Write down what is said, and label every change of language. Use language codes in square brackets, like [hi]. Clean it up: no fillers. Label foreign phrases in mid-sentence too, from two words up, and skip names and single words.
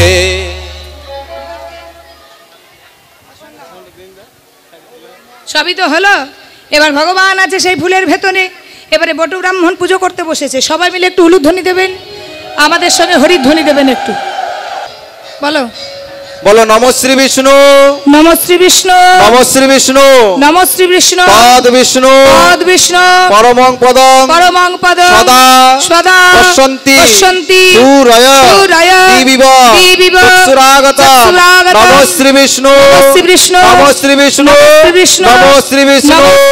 [bn] সবই তো হলো। এবার ভগবান আছে সেই ফুলের ভেতরে। এবারে বটু ব্রাহ্মণ পুজো করতে বসেছে, সবাই মিলে একটু উলুধ্বনি দেবেন, আমাদের সঙ্গে হরিধ্বনি দেবেন একটু। বলো [sa] বলো নমঃ শ্রী বিষ্ণু নম শ্রী বিষ্ণু নমঃ শ্রী বিষ্ণু নম শ্রী বিষ্ণু পদ বিষ্ণু পদ বিষ্ণু পরমং পদং পরমং পদং সদা সদা পশ্যন্তি পশ্যন্তি সূরয় সূরয় দিবিব দিবিব চক্ষুরাগতা চক্ষুরাগতা নমঃ শ্রী বিষ্ণু নমঃ শ্রী বিষ্ণু নমঃ শ্রী বিষ্ণু নমঃ শ্রী বিষ্ণু নমঃ শ্রী বিষ্ণু নমঃ